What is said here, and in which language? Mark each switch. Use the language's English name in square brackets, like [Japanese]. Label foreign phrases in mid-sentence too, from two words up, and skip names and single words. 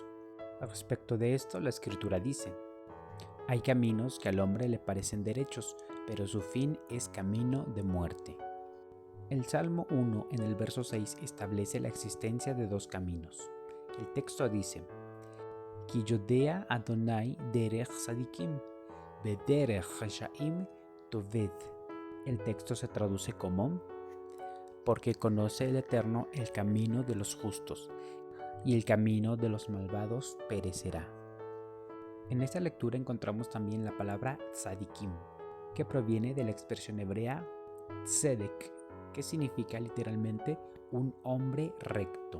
[Spanish] Respecto de esto, la Escritura dice: hay caminos que al hombre le parecen derechos, pero su fin es camino de muerte. El Salmo 1 en el verso 6 establece la existencia de dos caminos. El texto dice: [Hebrew] כי יודע ה' דרך צדיקים, ודרך רשעים תאבד. [Spanish] El texto se traduce como: porque conoce el Eterno el camino de los justos, y el camino de los malvados perecerá. En esta lectura encontramos también la palabra tzadikim, que proviene de la expresión hebrea tzedek, que significa literalmente un hombre recto.